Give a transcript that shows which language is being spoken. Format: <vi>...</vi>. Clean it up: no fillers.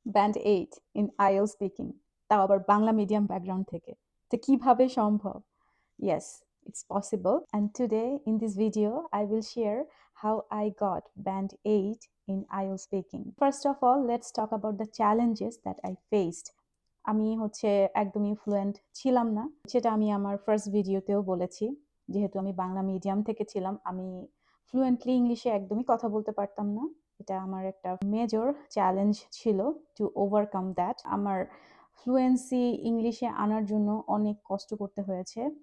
<bn>Band 8 in IELTS speaking, তাও আবার Bangla medium background থেকে। তো কিভাবে সম্ভব?</bn> <en>Yes, it's possible. And today in this video, I will share how I got band 8 in IELTS speaking. First of all, let's talk about the challenges that I faced.</en> <bn>আমি একদমই fluent ছিলাম না, সেটা আমি আমার ফার্স্ট ভিডিওতেও বলেছি। যেহেতু আমি বাংলা মিডিয়াম থেকে ছিলাম, আমি ফ্লুয়েন্টলি ইংলিশে একদমই কথা বলতে পারতাম না। এটা আমার একটা মেজর চ্যালেঞ্জ ছিল</bn> <en>To overcome that.</en> <bn>আমার ফ্লুয়েন্সি ইংলিশে আনার জন্য অনেক কষ্ট করতে হয়েছে।</bn>